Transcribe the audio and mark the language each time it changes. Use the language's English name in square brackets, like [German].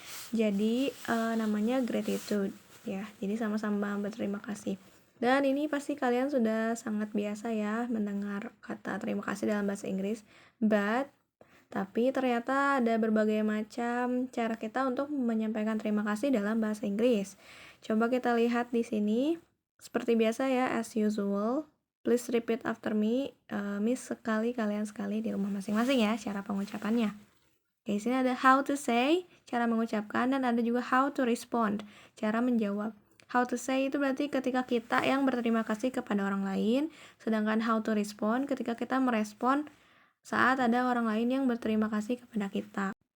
[Indonesian] Jadi namanya gratitude ya. Jadi sama-sama berterima kasih. Dan ini pasti kalian sudah sangat biasa ya mendengar kata terima kasih dalam bahasa Inggris. Tapi ternyata ada berbagai macam cara kita untuk menyampaikan terima kasih dalam bahasa Inggris. Coba kita lihat di sini. Seperti biasa ya, [English] as usual, please repeat after me. [Indonesian] Miss kalian sekali di rumah masing-masing ya, cara pengucapannya. Di sini ada [English] how to say, [Indonesian] cara mengucapkan, dan ada juga [English] how to respond, [Indonesian] cara menjawab. [English] How to say [Indonesian] itu berarti ketika kita yang berterima kasih kepada orang lain, sedangkan [English] how to respond [Indonesian] ketika kita merespon saat ada orang lain yang berterima kasih kepada kita.